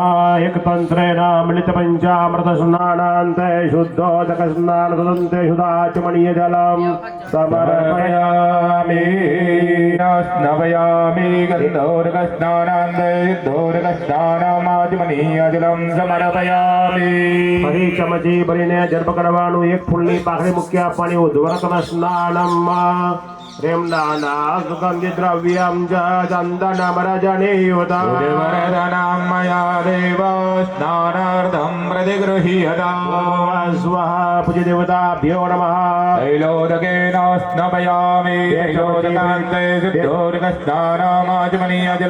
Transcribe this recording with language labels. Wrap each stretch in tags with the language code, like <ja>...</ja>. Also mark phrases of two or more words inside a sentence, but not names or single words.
<sa>એક તંત્રેણ મિલિત પંચામૃત સ્નાનાંતે શુદ્ધોદક સ્નાન તદંતે શુદ્ધાચમનીય જલમ સમર્પયામિ. સ્નવયામિ ગંધોર્ગસ્નાનાંતે શુદ્ધોર્ગસ્નાનામાચમનીયજલં સમર્પયામિ.</sa> <gu>ફરી ચમચી ભરીને જળ પકડવાનું. એક ફૂલની પાકડી મૂકી આપવાની.</gu> <sa>ઉદ્વર્તન સ્નાનમ प्रेम्णाना सुगन्धि द्रव्यं च चन्दनमरजनीयुतं वरदनं मया देव स्नानार्थं प्रतिगृह्यताम् स्वः पूज्यदेवताभ्यो नमः तैलोदकेन स्नापयामि तैलोदकान्ते शुद्धोदकस्नानामाचमनीयजल</sa>